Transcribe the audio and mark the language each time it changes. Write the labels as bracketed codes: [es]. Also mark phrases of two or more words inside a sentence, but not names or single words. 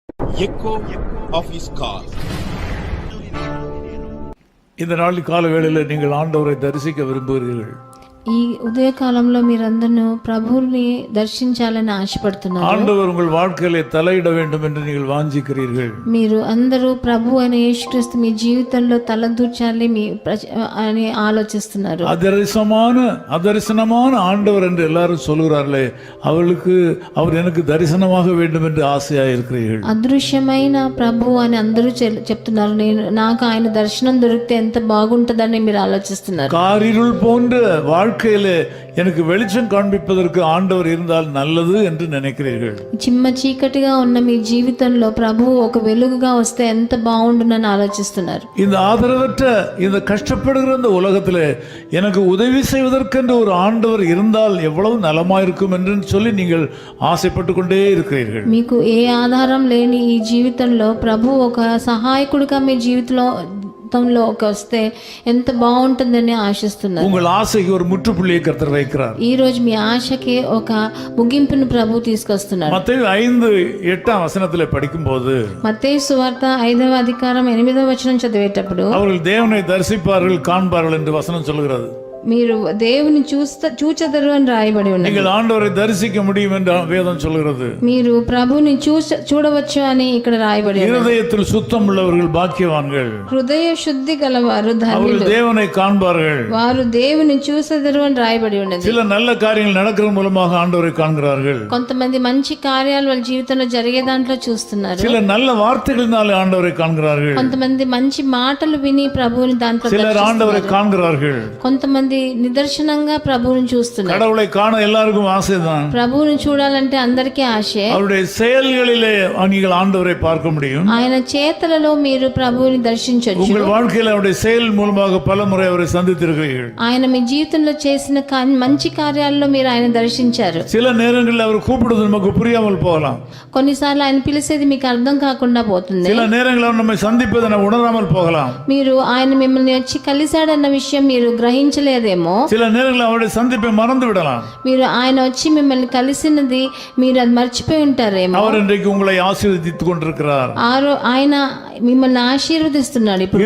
[en] echo of his call. [ta] இந்த நாள் கால வேளையில் நீங்கள் ஆண்டவரை தரிசிக்க விரும்புகிறீர்கள். [te] ఈ ఉదయకాలంలో మీరందరూ ప్రభువుని దర్శించాలని ఆశపడుతున్నారు. [ta] ஆண்டவர் உங்கள் வாழ்க்கையிலே தலையிட வேண்டும் என்று நீங்கள் வாஞ்சிக்கிறீர்கள். [te] మీరు అందరూ ప్రభు అయిన యేసుక్రీస్తు మీ జీవితంలో తలదూర్చాలి అని ఆలోచిస్తున్నారు. [ta] அதரிசனமான ஆண்டவர் என்று எல்லாரும் சொல்கிறார்களே, அவர் எனக்கு தரிசனமாக வேண்டும் என்று ஆசையாக இருக்கிறீர்கள். [te] అదృశ్యమైన ప్రభు అని అందరూ చెప్తున్నారు. నాకు ఆయన దర్శనం దొరికితే ఎంత బాగుంటుందని మీరు ఆలోచిస్తున్నారు. [ta] காரிருள் போன்ற வாழ்க்கையிலே எனக்கு வெளிச்சம் காண்பிப்பதற்கு ஆண்டவர் இருந்தால் நல்லது என்று நினைக்கிறீர்கள். [te] చిమ్మ చీకటిగా ఉన్న మీ జీవితంలో ప్రభువు ఒక వెలుగుగా వస్తే ఎంత బాగుండునని ఆలోచిస్తున్నారు. [ta] இந்த ஆதரவற்ற இந்த கஷ்டப்படுகிற இந்த உலகத்திலே எனக்கு உதவி செய்வதற்கென்று ஒரு ஆண்டவர் இருந்தால் எவ்வளவு நலமாயிருக்கும் என்று சொல்லி நீங்கள் ஆசைப்பட்டு கொண்டே இருக்கிறீர்கள். [te] మీకు ఏ ఆధారం లేని ఈ జీవితంలో ప్రభు ఒక సహాయకుడిగా మీ జీవితంలో వస్తే ఎంత బాగుంటుందని ఆశిస్తున్నారు. [ta] உங்கள் ஆசைக்கு ஒரு முற்றுப்புள்ளியை கர்த்தர் வைக்கிறார். [te] ఈ రోజు మీ ఆశకి ఒక ముగింపును ప్రభు తీసుకొస్తున్నారు. [ta] மத்தேயு 5:8 படிக்கும்போது [te] మత్తయి సువార్త 5వ అధ్యాయం 8వ వచనం చదివేటప్పుడు [ta] அவர்கள் தேவனை தரிசிப்பார்கள் காண்பார்கள் என்று வசனம் சொல்கிறது. [te] మీరు దేవుని చూచెదరు అని రాయబడి ఉన్నది. [ta] நீங்கள் ఆండవரை దర్శిக்க முடியும் என்று வேதம் சொல்கிறது. [te] మీరు ప్రభుని చూడవచ్చు అని ఇక్కడ రాయబడి ఉన్నది. [ta] இருதயத்தில் சுத்தம் உள்ளவர்கள் பாக்கியவான்கள். [te] హృదయ శుద్ధి గలవారు ధన్యులు. [ta] அவர்கள் தேவனை காண்பார்கள். [te] వారు దేవుని చూచెదరు అని రాయబడి ఉన్నది. [ta] சில நல்ல காரியங்கள் நடக்கிற மூலமாக ஆண்டவரை காண்கிறார்கள். [te] కొంతమంది మంచి కార్యాలు వాళ్ళ జీవితంలో జరిగే దాంట్లో చూస్తున్నారు. [ta] சில நல்ல வார்த்தைகளினாலே ஆண்டவரை காண்கிறார்கள். [te] కొంతమంది మంచి మాటలు విని ప్రభువుని దాంట్లో [ta] சிலர் ஆண்டவரை காண்கிறார்கள். [te] కొంతమంది నిదర్శనంగా ప్రభువుని చూస్తున్నారు. [ta] கடவுளை காண எல்லாருக்கும் ஆசைதான். [te] ప్రభువుని చూడాలంటే అందరికీ ఆశే. [ta] அவருடைய செயல்களிலே நீங்கள் ஆண்டவரை பார்க்க முடியும். [te] ఆయన చేతలలో మీరు ప్రభువుని దర్శించొచ్చు. [ta] உங்கள் வாழ்க்கையில் அவருடைய செயல் மூலமாக பலமுறை அவரை சந்தித்திருக்கிறீர்கள். [te] ఆయన మీ జీవితంలో చేసిన మంచి కార్యాల్లో మీరు ఆయన దర్శించారు. [ta] சில நேரங்களில் அவர் கூப்பிடுவது நமக்கு புரியாமல் போகலாம். [te] కొన్నిసార్లు ఆయన పిలిచేది మీకు అర్థం కాకుండా పోతుంది. [ta] சில நேரங்களில் அவர் நம்மை சந்திப்பதை நாம் உணராமல் போகலாம். [te] మీరు ఆయన మిమ్మల్ని వచ్చి కలిశాడన్న విషయం మీరు గ్రహించలేదేమో. [ta] சில நேரங்களில் அவருடைய சந்திப்பை மறந்து விடலாம். [te] మీరు ఆయన వచ్చి మిమ్మల్ని కలిసినది మీరు అది మర్చిపోయి ఉంటారేమో. [ta] அவர் இன்றைக்கு உங்களை ஆசீర్వదిத்துக் கொண்டிருக்கிறார். [te] ఆయన మిమ్మల్ని ఆశీర్వదిస్తున్నాడు. ఇప్పుడు